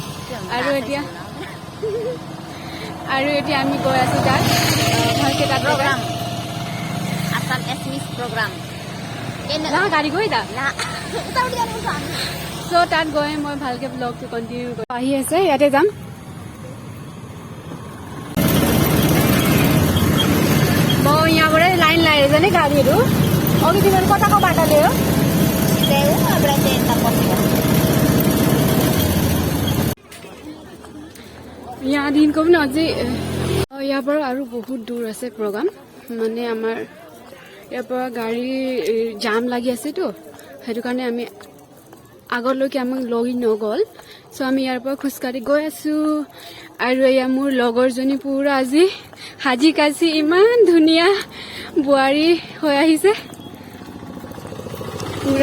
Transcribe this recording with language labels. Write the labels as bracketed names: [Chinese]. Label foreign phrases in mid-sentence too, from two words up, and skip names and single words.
[Assamese] আৰু এতিয়া আমি গৈ আছো তাত ভালকে তাত প্ৰগ্ৰাম আসাম এছমিছ প্ৰগ্ৰাম গাড়ী গৈ তাত চ' তাত গৈ মই ভালকে ব্লগটো কণ্টিনিউ কৰি আহি আছে। ইয়াতে যাম। [Nepali] यहाँ पर लाइन लाएर जाने गाडीहरू अघि तिमीहरू कताको बाटो ल्यायो? यहाँदेखिको पनि अझै यहाँबाट अरू बहुत दूर আছে प्रोग्राम, [Assamese] মানে আমাৰ ইয়াৰ পৰা গাড়ী জাম লাগি আছেতো, সেইটো কাৰণে আমি আগলৈকে আমাক লগি নগ'ল। চ' আমি ইয়াৰ পৰা খোজকাঢ়ি গৈ আছো। আৰু এয়া মোৰ লগৰজনী পুৰা আজি সাজি কাচি ইমান ধুনীয়া বোৱাৰী হৈ আহিছে পুৰা।